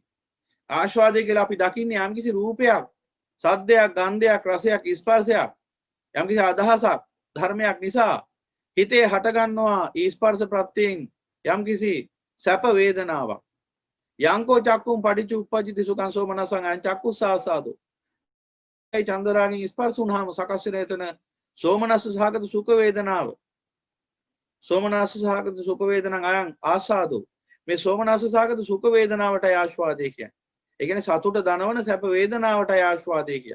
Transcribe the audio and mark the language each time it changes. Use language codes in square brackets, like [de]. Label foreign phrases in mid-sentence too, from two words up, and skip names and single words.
[si] ආස්වාදය කියලා අපි දකින්නේ යම්කිසි රූපයක්, සද්දයක්, ගන්ධයක්, රසයක්, ස්පර්ශයක්, යම්කිසි අදහසක්, ධර්මයක් නිසා හිතේ හටගන්නවා ස්පර්ශ ප්‍රත්‍යයෙන් යම්කිසි සැප වේදනාවක්. [pi] යංකෝ චක්කුම් පටිච්ච උප්පජ්ජති සුඛං සෝමනසං අයං චක්කුස්සාසාදෝ. [si] ඒ චන්දරාගෙන් ස්පර්ශ වුණාම සකස් වෙන එතන සෝමනස්ස සහගත සුඛ වේදනාව. [pi] සෝමනස්ස සහගත සුඛ වේදනං අයං ආසාදෝ. [si] මේ සෝමනස්ස සහගත සුඛ වේදනාවටයි ආස්වාදය කියන්නේ. ඒ කියන්නේ සතුට දනවන සැප වේදනාවටයි ආස්වාදය කියන්නේ.